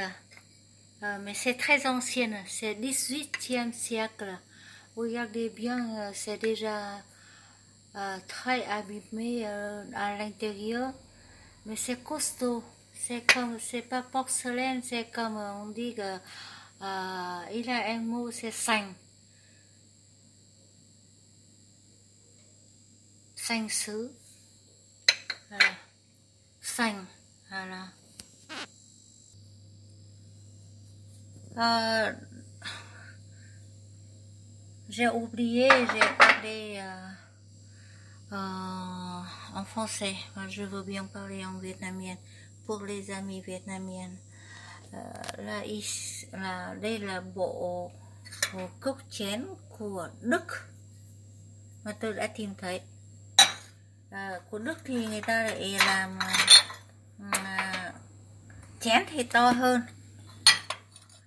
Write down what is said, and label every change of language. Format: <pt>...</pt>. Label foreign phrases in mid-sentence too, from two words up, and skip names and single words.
<fr>Mais c'est très ancienne, c'est 18e siècle. Regardez bien, c'est déjà très abîmé à l'intérieur, mais c'est costaud. C'est pas porcelaine, c'est comme on dit que il a un mot, c'est</fr> <vi>sành sứ.</vi> <fr>Voilà. Sành, voilà. J'ai oublié, j'ai parlé en français. Je veux bien parler en vietnamien pour les amis vietnamiens.</fr> <vi>Đây là bộ cốc chén của Đức mà tôi đã tìm thấy. Của Đức thì người ta lại làm chén thì to hơn.</vi>